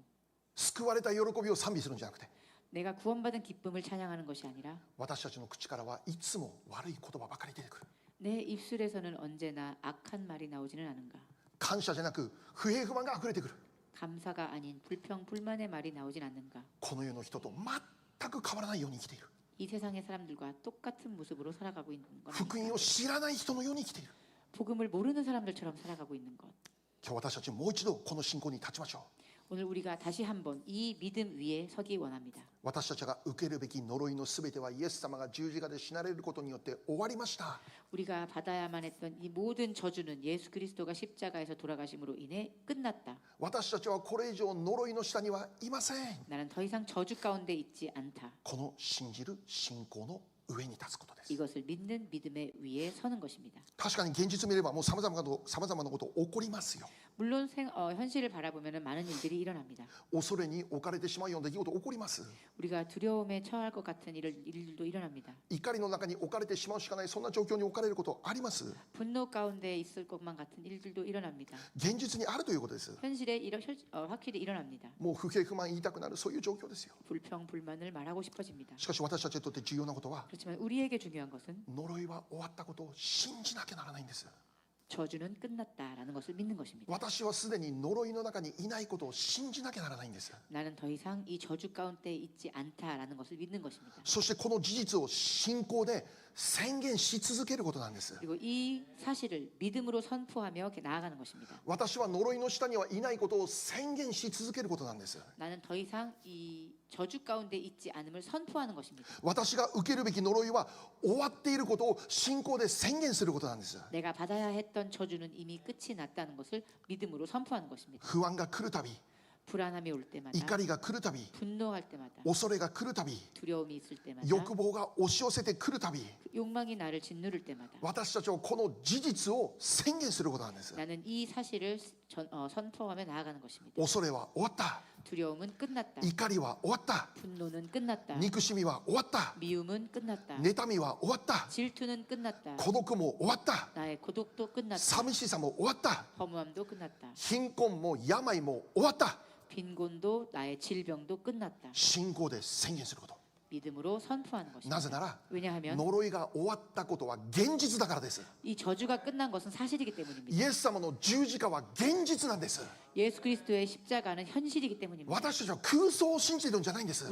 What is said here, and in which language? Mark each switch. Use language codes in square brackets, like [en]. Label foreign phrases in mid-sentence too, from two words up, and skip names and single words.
[ja] 救われた喜びを賛美するんじゃなくて [ko] 내가 구원받은 기쁨을 찬양하는 것이 아니라 [ja] 私たちの口からはいつも悪い言葉ばかり出てくる。 [ko] 내 입술에서는 언제나 악한 말이 나오지는 않은가 [ja] 感謝じゃなく不平不満が溢れてくる。 [ko] 감사가 아닌 불평 불만의 말이 나오진 않는가 [ja] この世の人と全く変わらないように生きている。 [ko] 이 세상의 사람들과 똑같은 모습으로 살아가고 있는 것 [ja] 福音 [ko] 아닙니까? [ja] を知らない人のように生きている。 [ko] 복음을 모르는 사람들처럼 살아가고 있는 것. [ja] 今日私たちもう一度この信仰に立ちましょう。 [ko] 오늘 우리가 다시 한번 이 믿음 위에 서기 원합니다. [ja] 私たちが受けるべき呪いのすべてはイエス様が十字架で死なれることによって終わりました。 [ko] 우리가 받아야만 했던 이 모든 저주는 예수 그리스도가 십자가에서 돌아가심으로 인해 끝났다. [ja] 私たちはこれ以上呪いの下にはいません。 [ko] 나는 더 이상 저주 가운데 있지 않다. [ja] この信じる信仰の上に立つことです。 [ko] 이것을 믿는 믿음의 위에 서는 것입니다. [ja] 確かに現実見ればもう様々なこと起こりますよ。 [ko] 물론 현실을 바라보면 많은 일들이 일어납니다. [ja] 恐れに置かれてしまうような出来事起こります。 [ko] 우리가 두려움에 처할 것 같은 일들도 일어납니다. [ja] 怒りの中に置かれてしまうしかないそんな状況に置かれることあります。 [ko] 분노 가운데 있을 것만 같은 일들도 일어납니다. [ja] 現実にあるということです。 [ko] 현실에 확실히 일어납니다. [ja] もう不平不満言いたくなるそういう状況ですよ。 [ko] 불평 불만을 말하고 싶어집니다. [ja] しかし私たちにとって重要なことは [ko] 그렇지만 우리에게 중요한 것은 [ja] 呪いは終わったことを信じなきゃならないんです。 [ko] 저주는 끝났다라는 것을 믿는 것입니다. [ja] 私はすでに呪いの中にいないことを信じなきゃならないんです。 [ko] 나는 더 이상 이 저주 가운데 있지 않다라는 것을 믿는 것입니다. [ja] そしてこの事実を信仰で宣言し続けることなんです。 [ko] 그리고 이 사실을 믿음으로 선포하며 이렇게 나아가는 것입니다. [ja] 私は呪いの下にはいないことを宣言し続けることなんです。 [ko] 나는 더 이상 이 저주 가운데 있지 않음을 선포하는 것입니다. [ja] 私が受けるべき呪いは終わっていることを信仰で宣言することなんです。 [ko] 내가 받아야 했던 저주는 이미 끝이 났다는 것을 믿음으로 선포하는 것입니다. [ja] 不安が来るたび、 [ko] 불안함이 올 때마다, [ja] 怒りが来るたび、 [ko] 분노할 때마다, [ja] 恐れが来るたび、 [ko] 두려움이 있을 때마다, [ja] 欲望が押し寄せてくるたび、 [ko] 욕망이 나를 짓누를 때마다 [ja] 私たちはこの事実を宣言することなんです。 [ko] 나는 이 사실을 선포하며 나아가는 것입니다. [ja] 恐れは終わった、 [ko] 두려움은 끝났다. [ja] 怒りは終わった、 [ko] 분노는 끝났다. [ja] 憎しみは終わった、 [ko] 미움은 끝났다. [ja] 妬みは終わった、 [ko] 질투는 끝났다. [ja] 孤独も終わった、 [ko] 나의 고독도 끝났다. [ja] 寂しさも終わった、 [ko] 허무함도 끝났다. [ja] 貧困も病も終わった。 [ko] 빈곤도 나의 질병도 끝났다. [ja] 信仰で宣言すること。 [ko] 믿음으로 선포하는 것입니다. [ja] なぜなら [ko] 왜냐하면 [ja] 呪いが終わったことは現実だからです。 [ko] 이 저주가 끝난 것은 사실이기 때문입니다. [ja] イエス様の十字架は現実なんです。 [ko] 예수 그리스도의 십자가는 현실이기 때문입니다. [ja] 私たちは空想を信じているんじゃないんです。